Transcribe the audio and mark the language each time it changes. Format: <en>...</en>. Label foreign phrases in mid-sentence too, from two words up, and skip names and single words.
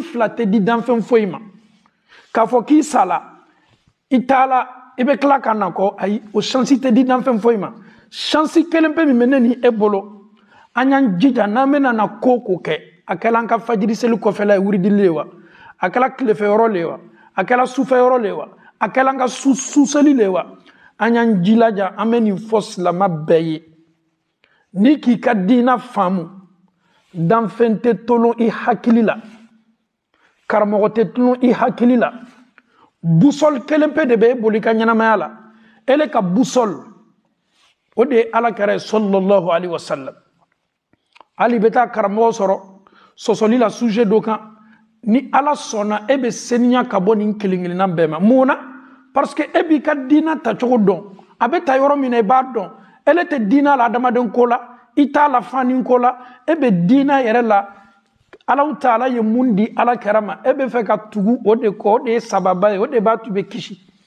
<bm>fila tɛ di danfɛn foyi ma k'a fɔ k'i sala i t'a la i bɛ tila ka na kɔ ayi o chance tɛ di danfɛn foyi ma chance kelen pe min bɛ ne ni e bolo an y'an jija n'an bɛna na ko kɛ a kɛla an ka fajiri seli kɔfɛla ye wuridili ye wa a kɛla tilefɛyɔrɔ le ye wa a kɛla sufɛyɔrɔ le ye wa a kɛla an ka suseli le ye wa an y'an jilaja an bɛ nin fɔ silama bɛɛ ye ni k'i ka diina faamu danfɛn tɛ tolon i hakili la karamɔgɔ tɛ tolon i hakili la busɔl kelen pe de bɛ e boli ka ɲɛnamaya la ele ka busɔl o de ye ala kɛra ye</bm> <ar>صلى الله عليه وسلم</ar> <bm>hali bɛ taa karamɔgɔ sɔrɔ sɔsɔli la sujet dɔ kan ni ala sɔnna e bɛ seniya ka bɔ nin kelen-kelenna bɛɛ ma mun na</bm> <fr>parce que</fr> <bm>e b'i ka diina tacogo dɔn a bɛ ta yɔrɔ min na i b'a dɔn ele tɛ diina la adamaden ko la i t'a la fani ko la e bɛ diina yɛrɛ la alaw taala ye mun di ala kɛra ma e bɛ fɛ ka tugu o de kɔ o de ye sababa ye o de b'a tu bɛ kisi</bm>